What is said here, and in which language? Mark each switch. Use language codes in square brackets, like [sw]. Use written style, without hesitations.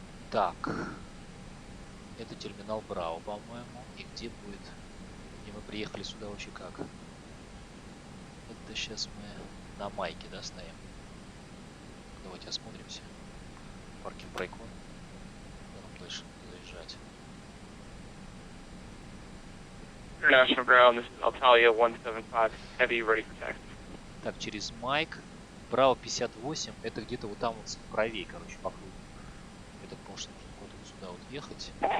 [ru] Так. Это терминал Браво, по-моему. И где будет? И мы приехали сюда вообще как? Это сейчас мы на майке, да, стоим? Давайте осмотримся. Паркинг Брайкон. Куда нам дальше заезжать? [en] International ground, this is Altalia 175, heavy, ready for taxi. [ru] Так, через майк. Браво 58. Это где-то вот там вот правее, короче, по кругу. Я так понял, что нужно куда-то сюда вот ехать.